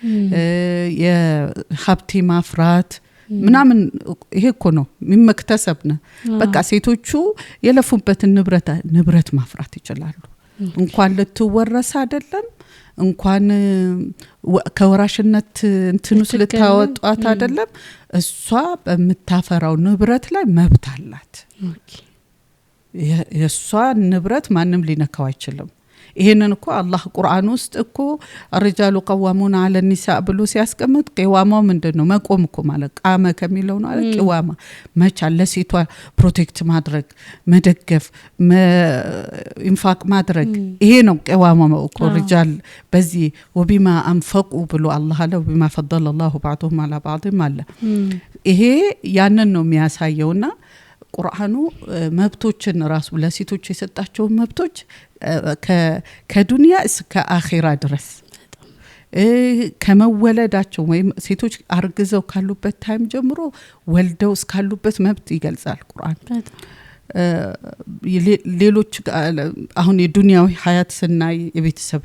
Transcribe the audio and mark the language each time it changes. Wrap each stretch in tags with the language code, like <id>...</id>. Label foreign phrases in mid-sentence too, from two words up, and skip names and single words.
<am>የሀብት ማፍራት ምናምን ይሄ እኮ ነው የሚመክተሰብና በቃ ሴቶቹ የለፉበትን ንብረት ማፍራት ይችላሉ እንኳን ለተወረሰ አይደለም እንኳን ከወራሽነት እንትኑስ ልታወጣት አይደለም እሷ በመታፈራው ንብረት ላይ መብት አላት የሷ ንብረት ማንም ሊነካው አይችልም ይሄንን እኮ አላህ ቁርአን ውስጥ እኮ</am> <ar>الرجال قوامون على النساء</ar> <am>ብሎ ሲያስቀምጥ ቂዋማው ምንድነው መቆም እኮ ማለት ቃመ ከሚለው ነው አይደል ቂዋማ መቻል ለሴቷ ፕሮቴክት ማድረግ መደገፍ ኢንፋቅ ማድረግ ይሄ ነው ቂዋማው እኮ الرجال በዚህ</am> <ar>وبما انفقوا</ar> <am>ብሎ አላህ አለ</am> <ar>وبما فضل الله بعضهم على بعض</ar> <am>አለ ይሄ ያንን ነው የሚያሳየውና ቁርአኑ መብቶችን ራሱ ለሴቶች የሰጣቸው መብቶች ከዱንያ እስከ አኺራ ድረስ ከመወለዳቸው ወይም ሴቶች አርግዘው ካሉበት ታይም ጀምሮ ወልደው እስካሉበት መብት ይገልጻል ቁርአን ሌሎች አሁን የዱንያዊ ሀያት ስናይ የቤተሰብ</am>